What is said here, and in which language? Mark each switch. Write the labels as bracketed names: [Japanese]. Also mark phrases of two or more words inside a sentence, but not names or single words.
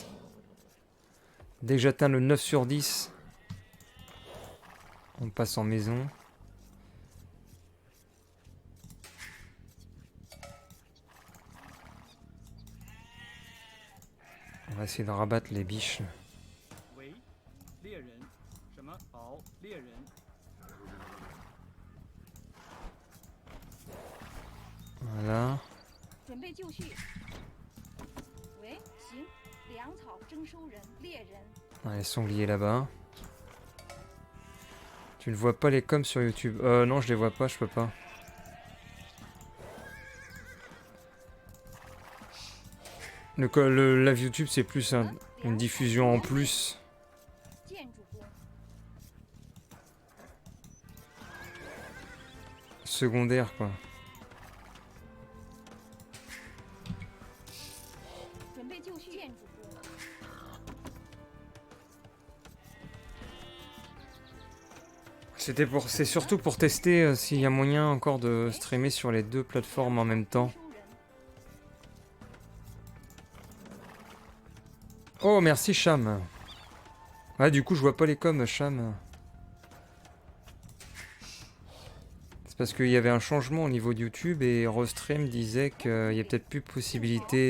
[French] Dès que j'atteins le 9 sur 10, on passe en maison. On va essayer de rabattre les biches. [Chinese] 喂，猎人，什么？好，猎人。 [French] Voilà. [Chinese] 准备就绪。喂，行，粮草征收人，猎人。 [French] Ah, les sangliers là-bas. Tu ne vois pas les coms sur YouTube? Non, je les vois pas, je peux pas. Le live YouTube, c'est plus une diffusion en plus. [Chinese] 建筑工。 [French] Secondaire, quoi. [Chinese] 准备就绪，建筑工。 [French] C'est surtout pour tester s'il y a moyen encore de streamer sur les deux plateformes en même temps. [Chinese] 征收人， [French] Oh, merci Cham. Ouais, du coup, je vois pas les coms, Cham. C'est parce qu'il y avait un changement au niveau de YouTube et Restream disait qu'il y a peut-être plus possibilité